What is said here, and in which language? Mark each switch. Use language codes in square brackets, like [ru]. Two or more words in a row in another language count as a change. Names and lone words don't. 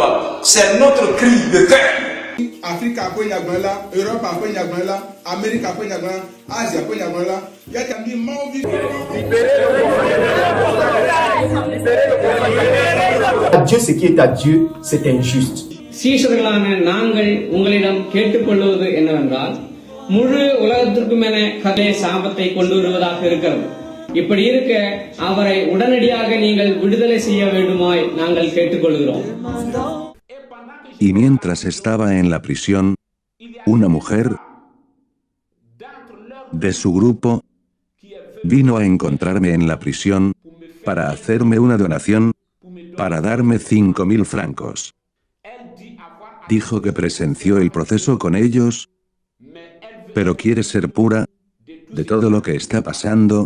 [fr] C'est notre cri de cœur. Afrique a pris Nyagwala, Europe a pris Nyagwala, Amérique a pris Nyagwala, Asie a pris Nyagwala. Il y a des morts À Dieu, ce qui est à Dieu, c'est injuste. [ta] சீஷர்களான நாங்கள் உங்களிடம் கேட்டுக்கொள்வது என்னவென்றால், முழு உலகத்திற்கும் என கதை சாபத்தை கொண்டு வருவதாக இருக்கிறது. இப்படி இருக்க அவரை உடனடியாக நீங்கள் விடுதலை செய்ய வேண்டுமாய் நாங்கள் கேட்டுக்கொள்கிறோம். [es] Y mientras estaba en la prisión, una mujer de su grupo vino a encontrarme en la prisión para hacerme una donación, para darme 5.000 francos. Dijo que presenció el proceso con ellos, pero quiere ser pura de todo lo que está pasando.